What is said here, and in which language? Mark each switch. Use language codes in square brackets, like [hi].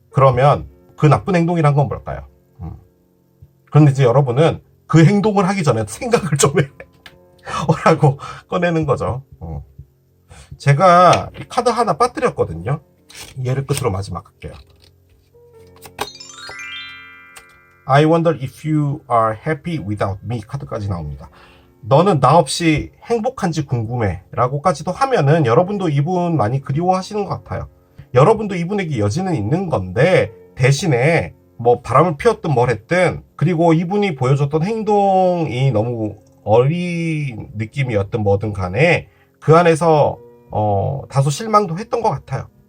[ko] 그러면 그 나쁜 행동이란 건 뭘까요? 그런데 이제 여러분은 그 행동을 하기 전에 생각을 좀 해. 라고 꺼내는 거죠. 제가 카드 하나 빠뜨렸거든요. 얘를 끝으로 마지막 할게요. [en] I wonder if you are happy without me [ko] 카드까지 나옵니다. 너는 나 없이 행복한지 궁금해 라고까지도 하면은 여러분도 이분 많이 그리워하시는 것 같아요. 여러분도 이분에게 여지는 있는 건데 대신에 뭐 바람을 피웠든 뭘 했든 그리고 이분이 보여줬던 행동이 너무 어린 느낌이었든 뭐든 간에 그 안에서 다소 실망도 했던 것 같아요.